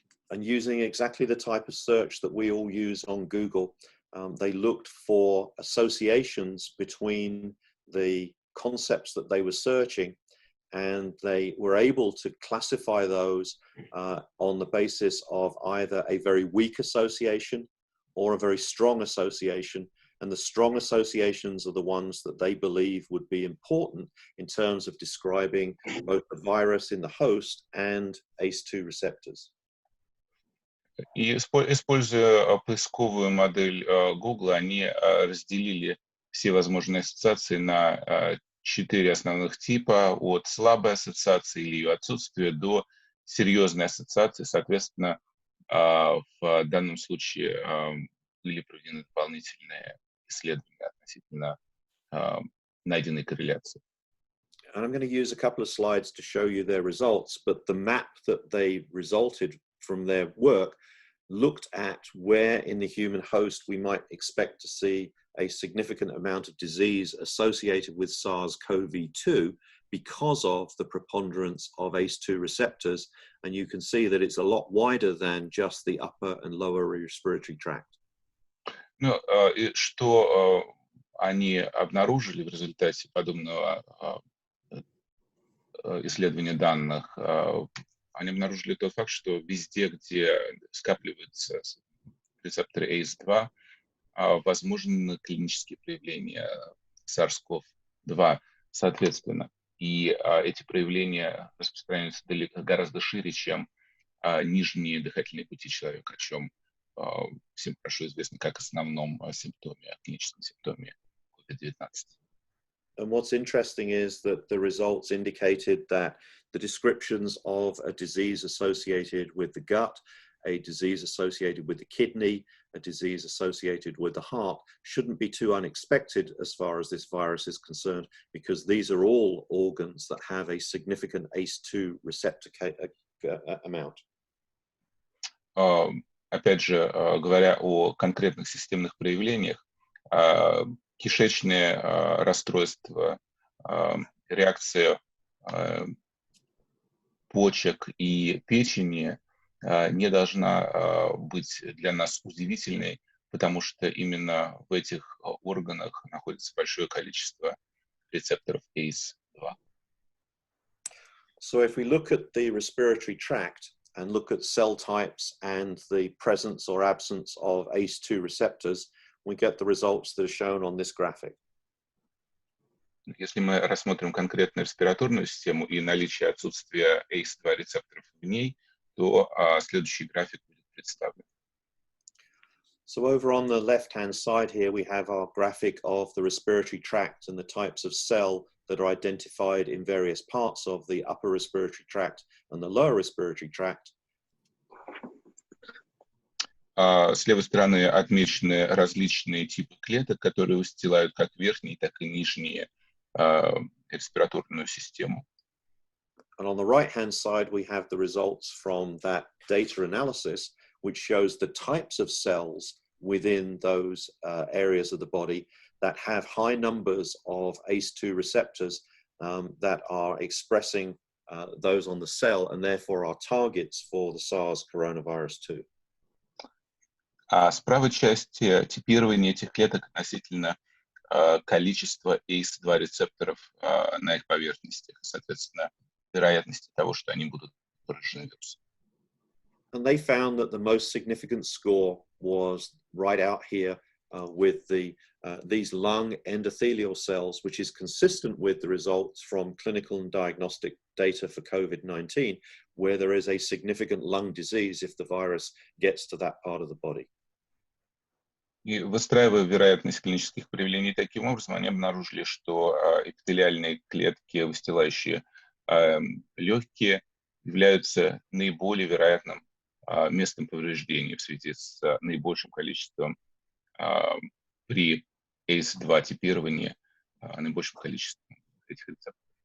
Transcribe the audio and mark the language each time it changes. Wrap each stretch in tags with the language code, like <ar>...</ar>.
<en>And using exactly the type of search that we all use on Google, they looked for associations between the concepts that they were searching, and they were able to classify those on the basis of either a very weak association or a very strong association. And the strong associations are the ones that they believe would be important in terms of describing both the virus in the host and ACE2 receptors.</en> <ru>И используя поисковую модель Google, они разделили все возможные ассоциации на 4 основных типа, от слабой ассоциации или ее отсутствия до серьезной ассоциации. Соответственно, в данном случае были проведены дополнительные исследования относительно найденной корреляции.</ru> <en>And I'm going to use a couple of slides to show you their results, but the map that they resulted from their work looked at where in the human host we might expect to see a significant amount of disease associated with SARS-CoV-2 because of the preponderance of ACE2 receptors. And you can see that it's a lot wider than just the upper and lower respiratory tract.</en> <ru>Ну, и что они обнаружили в результате подобного исследования данных? Они обнаружили тот факт, что везде, где скапливаются рецепторы ACE2, возможны клинические проявления SARS-CoV-2, соответственно. И эти проявления распространяются гораздо шире, чем нижние дыхательные пути человека, о чем всем хорошо известно как основном симптоме, клиническом симптоме COVID-19.</ru> <en>And what's interesting is that the results indicated that the descriptions of a disease associated with the gut, a disease associated with the kidney, a disease associated with the heart shouldn't be too unexpected as far as this virus is concerned, because these are all organs that have a significant ACE2 receptor amount.</en> <ru>Опять же, говоря о конкретных системных проявлениях, кишечные расстройства, реакция почек и печени не должна быть для нас удивительной, потому что именно в этих органах находится большое количество рецепторов ACE2.</ru> <en>So if we look at the respiratory tract and look at cell types and the presence or absence of ACE2 receptors, we get the results that are shown on this graphic.</en> <ru>Если мы рассмотрим конкретно респираторную систему и наличие отсутствия ACE2 рецепторов в ней, то следующий график будет представлен.</ru> <en>So over on the left-hand side here, we have our graphic of the respiratory tract and the types of cell that are identified in various parts of the upper respiratory tract and the lower respiratory tract.</en> <ru>С левой стороны отмечены различные типы клеток, которые устилают как верхние, так и нижние респираторную систему.</ru> <en>And on the right-hand side, we have the results from that data analysis, which shows the types of cells within those areas of the body that have high numbers of ACE2 receptors that are expressing those on the cell and therefore are targets for the SARS coronavirus 2.</en> <ru>А с правой части типирование этих клеток относительно количества ACE2 рецепторов на их поверхностях, соответственно, вероятности того, что они будут поражены вирусом.</ru> <en>And they found that the most significant score was right out here with these lung endothelial cells, which is consistent with the results from clinical and diagnostic data for COVID-19, where there is a significant lung disease if the virus gets to that part of the body.</en> <ru>И выстраивая вероятность клинических проявлений таким образом, они обнаружили, что эпителиальные клетки, выстилающие легкие, являются наиболее вероятным местом повреждения в связи с наибольшим количеством при ACE2 типировании, наибольшим количеством этих рецепторов.</ru>